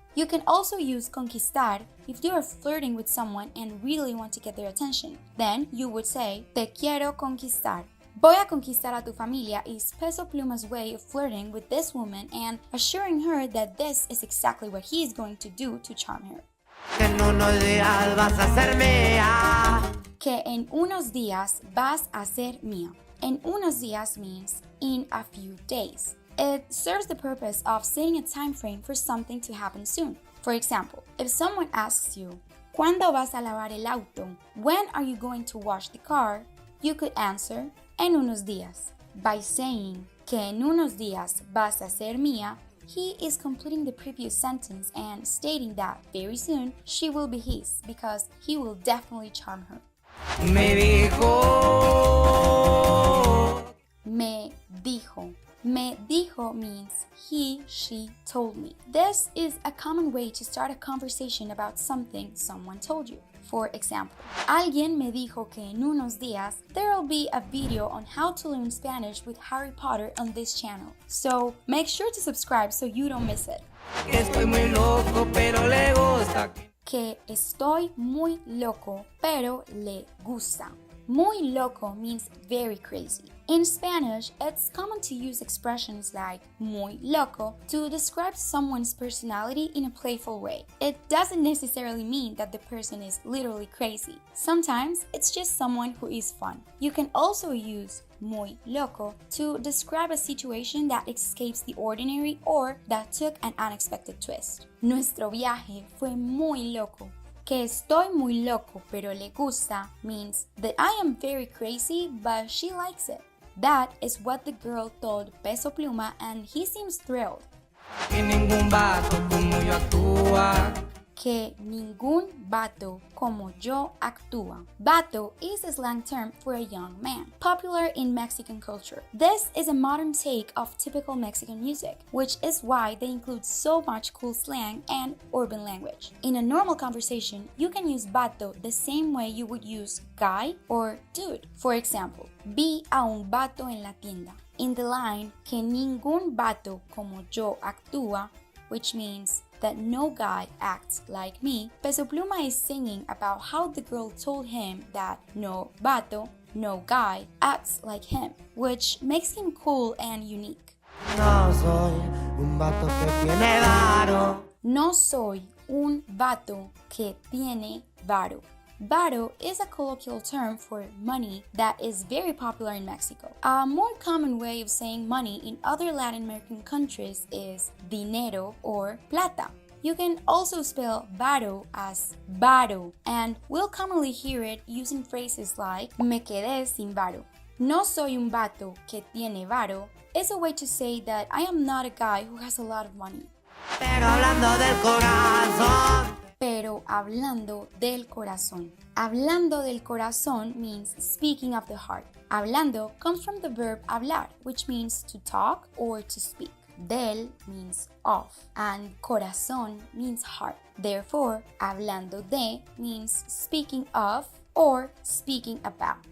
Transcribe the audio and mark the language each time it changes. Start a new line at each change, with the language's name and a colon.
English: You can also use conquistar if you are flirting with someone and really want to get their attention. Then you would say, te quiero conquistar. Voy a conquistar a tu familia is Peso Pluma's way of flirting with this woman and assuring her that this is exactly what he is going to do to charm her.
Spanish: Que en unos días vas a ser mía. Que en unos días vas a ser mía.
English: En unos días means in a few days. It serves the purpose of setting a time frame for something to happen soon. For example, if someone asks you, ¿Cuándo vas a lavar el auto? When are you going to wash the car? You could answer, en unos días. By saying, que en unos días vas a ser mía, he is completing the previous sentence and stating that very soon she will be his because he will definitely charm her.
Spanish: Me dijo. Me dijo.
English: Me dijo means he, she told me. This is a common way to start a conversation about something someone told you. For example, alguien me dijo que en unos días there will be a video on how to learn Spanish with Harry Potter on this channel. So make sure to subscribe so you don't miss it.
Spanish: Estoy muy loco, pero le gusta. Que estoy muy loco, pero le gusta.
English: Muy loco means very crazy. In Spanish, it's common to use expressions like muy loco to describe someone's personality in a playful way. It doesn't necessarily mean that the person is literally crazy. Sometimes it's just someone who is fun. You can also use muy loco to describe a situation that escapes the ordinary or that took an unexpected twist.
Spanish: Nuestro viaje fue muy loco.
English: Que estoy muy loco pero le gusta means that I am very crazy but she likes it. That is what the girl told Peso Pluma and he seems thrilled.
Spanish: Que ningún vato como yo actúa. Que ningún vato como yo actúa.
English: Vato is a slang term for a young man, popular in Mexican culture. This is a modern take of typical Mexican music, which is why they include so much cool slang and urban language. In a normal conversation, you can use vato the same way you would use guy or dude. For example, vi a un vato en la tienda. In the line, que ningún vato como yo actúa, which means that no guy acts like me, Peso Pluma is singing about how the girl told him that no vato, no guy, acts like him, which makes him cool and unique.
Spanish: No soy un vato que tiene varo. No soy un vato que tiene varo.
English: Varo is a colloquial term for money that is very popular in Mexico. A more common way of saying money in other Latin American countries is dinero or plata. You can also spell varo as varo, and we'll commonly hear it using phrases like me quedé sin varo. No soy un vato que tiene varo is a way to say that I am not a guy who has a lot of money.
Spanish: Pero hablando del corazón. Pero hablando del corazón.
English: Hablando del corazón means speaking of the heart. Hablando comes from the verb hablar, which means to talk or to speak. Del means of, and corazón means heart. Therefore, hablando de means speaking of or speaking about.